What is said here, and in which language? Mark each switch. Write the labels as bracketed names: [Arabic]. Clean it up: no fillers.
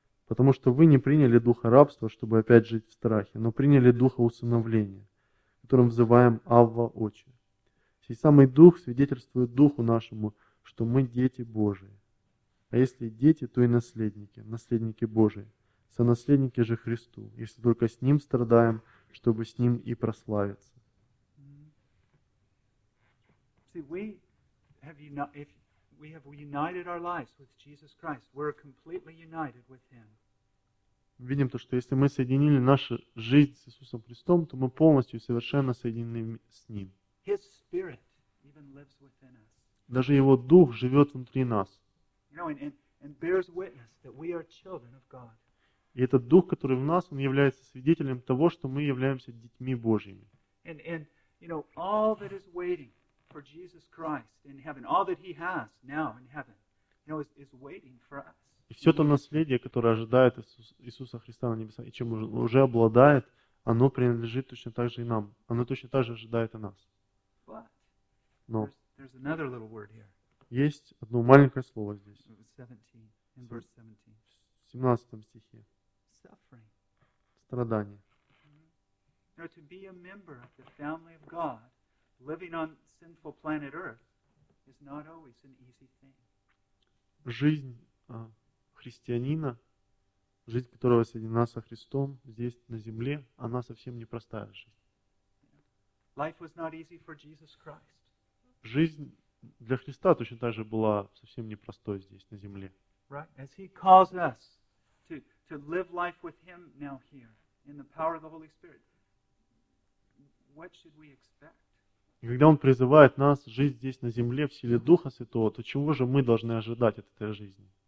[Russian] потому что вы не приняли духа рабства, чтобы опять жить в страхе, но приняли духа усыновления, которым взываем Авва Отче. Сей самый Дух свидетельствует Духу нашему, что мы дети Божии. А если дети, то и наследники, наследники Божии, сонаследники же Христу, если только с Ним страдаем, чтобы с Ним и прославиться. [English] See, we have we have united our lives with Jesus Christ. We're completely united with Him. [Russian] Видим то, что если мы соединили нашу жизнь с Иисусом Христом, то мы полностью и совершенно соединены с Ним. [English] His Spirit even lives within us. [Russian] Даже Его Дух живет внутри нас. [English] You know, and bears witness that we are children of God. [Russian] И этот Дух, который в нас, он является свидетелем того, что мы являемся детьми Божьими. [English] And you know, all that is waiting for Jesus Christ in heaven, all that He has now in heaven, you know, is waiting for us. [Russian] И все то наследие, которое ожидает Иисуса Христа на небесах, и чем он уже обладает, оно принадлежит точно так же и нам. Оно точно так же ожидает и нас. [English] But, [Russian] но [English] there's another little word here. [Russian] Есть одно маленькое слово здесь. 17 стихе. Suffering. Страдание. [English] You know, to be a member of the family of God, living on sinful planet Earth, is not always an easy thing. [Russian] Жизнь христианина, жизнь которого соединена со Христом здесь на земле, она совсем не простая жизнь. [English] Life was not easy for Jesus Christ. [Russian] Жизнь для Христа точно так же была совсем непростой здесь, на земле. [English] Right. As He calls us to live life with Him now here, in the power of the Holy Spirit, what should we expect? [Russian] И когда Он призывает нас жить здесь на земле в силе Духа Святого, то чего же мы должны ожидать от этой жизни?